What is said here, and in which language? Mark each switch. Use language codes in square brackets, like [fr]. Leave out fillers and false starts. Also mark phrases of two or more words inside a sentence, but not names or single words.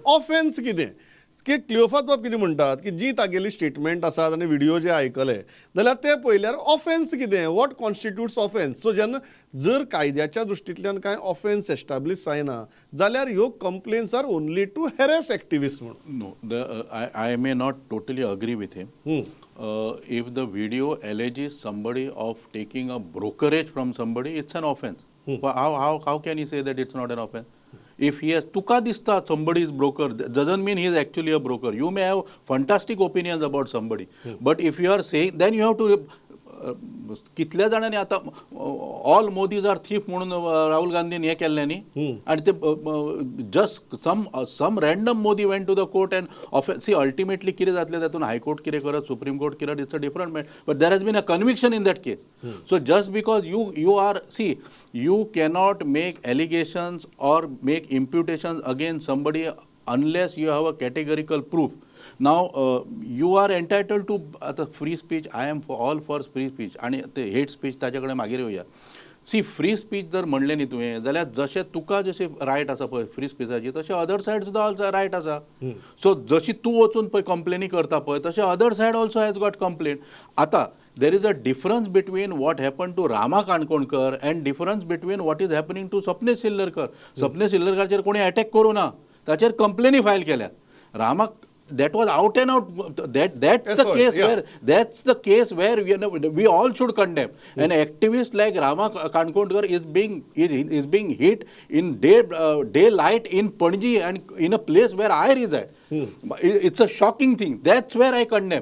[kok] ऑफेन्स कितें की क्लियोफात बाब कितें म्हणटात की जी तागेली स्टेटमेंट आसात आनी व्हिडिओ जे आयकले जाल्यार ते पळयल्यार ऑफेन्स कितें, [en] what constitutes offence. [kok] सो जेन्ना जर कायद्याच्या दृश्टींतल्यान कांय ऑफेन्स एस्टाब्लीश जायना जाल्यार ह्यो [en] complaints are only to harass activist [kok] म्हणून. [en] No, I may not totally agree with him. If the video alleges somebody of taking a brokerage from somebody, it's an offense. How can he say that it's not an offense? If he has [kok] tuka dista [en] somebody is broker, doesn't mean he is actually a broker. You may have fantastic opinions about somebody, but if you are saying, then you have to [kok] कितल्या जाणांनी आतां [en] all Modis are thief [kok] म्हणून राहुल गांधीन हें केल्लें न्ही, आनी ते [en] just some random Modi went to the court and offence. [kok] सी अल्टिमेटली कितें जातलें तातूंत हायकोर्ट कितें करत, सुप्रीम कोर्ट कितें, [en] It's a different matter, but there has been a conviction in that case. So just because you are see, you cannot make allegations or make imputations against somebody unless you have a categorical proof. Now you are entitled to free speech. I am all for free speech [kok] आणि ते हेट स्पीच ताचे कडेन मागीर येवया. सी [en] free speech [kok] जर म्हणलें न्ही तुवें जाल्यार जशें तुका जशें रायट आसा पळय फ्री स्पीचाची, तशें [en] other side [kok] सुद्दां [en] also right [kok] आसा. सो जशी तूं वचून पळय कंप्लेनी करता पळय, तशें [en] other side also has got complaint. आतां there is a difference between what happened to Rama Kankonkar and difference between what is happening to Sapnesh Sillarkar. [kok] Sapnesh Sillarkarचेर कोणी अटॅक करू ना, ताचेर कंप्लेनी फायल केल्यात. [en] रामाक that was out and out. That's the case where we all should condemn. An activist like Rama Kankonkar is being hit in daylight in Panji and in a place where I reside. It's a shocking thing. That's where I condemn.